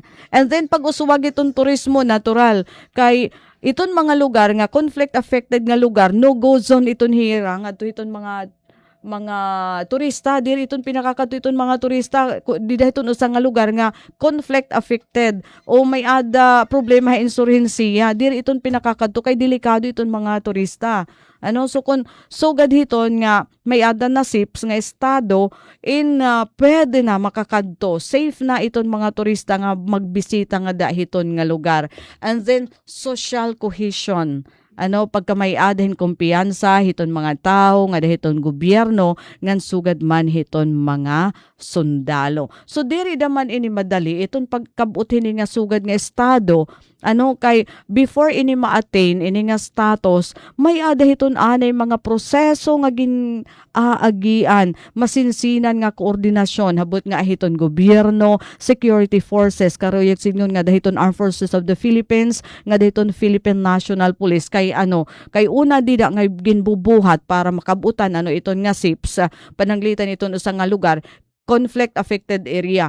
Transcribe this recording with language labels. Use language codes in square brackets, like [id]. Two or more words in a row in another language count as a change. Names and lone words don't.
[war] And then pag usuwag iton turismo, natural, kay iton mga lugar nga [en] conflict affected [war] nga lugar, [en] no-go zone [war] iton hira, nga to iton mga turista diri iton pinakakato iton mga turista di dayton usa nga lugar nga [en] conflict affected [war] o may ada problema insurhensiya diri iton pinakakato kay delikado iton mga turista. Ano so kun so gadhiton nga may ada na SIPS nga estado in pwede na makakadto safe na iton mga turista nga magbisita nga dahiton nga lugar. [en] And then social cohesion, [war] ano pagka may adhen kumpiyansa hiton mga tao nga dahiton gobyerno ngan sugad man hiton mga sundalo. So diri daman ini madali iton pagkabut hini nga sugad nga estado, ano kay before ini ma-attain ini nga status may adahiton anay mga proseso nga aagian, masinsinan nga koordinasyon habot nga hiton gobyerno, [en] security forces [war] karoyek signon nga dahiton Armed Forces of the Philippines, nga dahiton Philippine National Police kay una dida nga ginbubuhat para makabutan iton nga SIPS pananglitan iton usa nga lugar [en] conflict affected area.